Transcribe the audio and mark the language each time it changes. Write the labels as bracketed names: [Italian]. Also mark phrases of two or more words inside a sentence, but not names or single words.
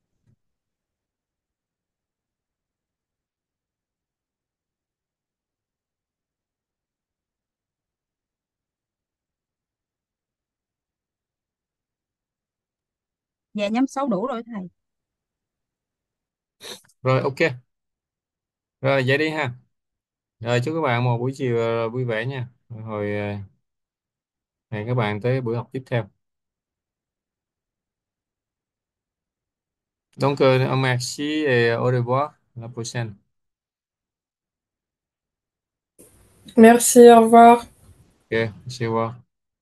[Vietnamese] Dạ nhóm 6 đủ rồi thầy. Rồi ok. Rồi vậy đi ha. Rồi chúc các bạn một buổi chiều vui vẻ nha. Rồi hẹn các bạn tới buổi học tiếp theo. [French] Donc merci et au revoir la prochaine. Merci, au revoir. Ok, au revoir.